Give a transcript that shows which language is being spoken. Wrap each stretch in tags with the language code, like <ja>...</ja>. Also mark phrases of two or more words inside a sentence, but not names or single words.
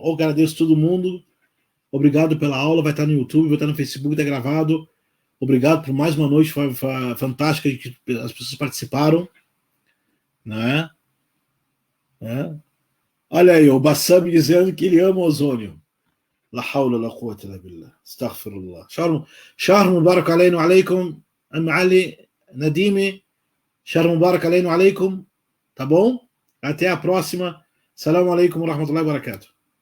<pt>Eu agradeço todo mundo. Obrigado pela aula. Vai estar no YouTube, vai estar no Facebook, está gravado. Obrigado por mais uma noite fantástica que as pessoas participaram. Né? Olha aí, o Bassam dizendo que ele ama o ozônio.</pt> <ar>لا حول ولا قوة إلا بالله.</ar> <pt>Astaghfirullah.</pt> <ar>شهر مبارك علينا وعليكم. Ali Nadime. شهر مبارك علينا وعليكم.</ar> <pt>Tá bom? Até a próxima.</pt> <ar>السلام عليكم ورحمة الله وبركاته.</ar>